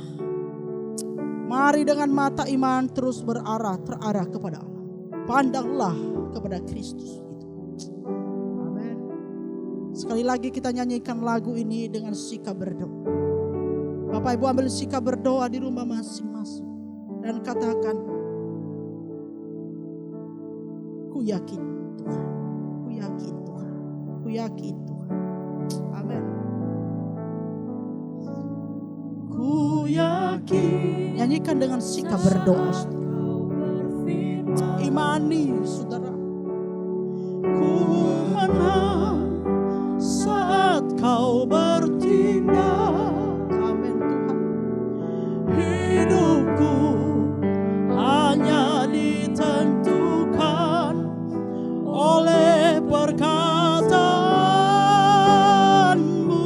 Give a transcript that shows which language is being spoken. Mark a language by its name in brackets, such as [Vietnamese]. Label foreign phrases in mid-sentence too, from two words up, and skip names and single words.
[Indonesian] Mari dengan mata iman terus terarah kepada Allah. Pandanglah kepada Kristus. Amin. Sekali lagi kita nyanyikan lagu ini dengan sikap berdoa. Bapak Ibu ambil sikap berdoa di rumah masing-masing. Dan katakan, ku yakin Tuhan, ku yakin Tuhan, ku yakin Tuhan. Amin. Ku yakin. Nyanyikan dengan sikap berdoa. Imani saudara. Ku menang saat Kau bertindak. Amin Tuhan. Hidupku hanya ditentukan oleh perkataan-Mu.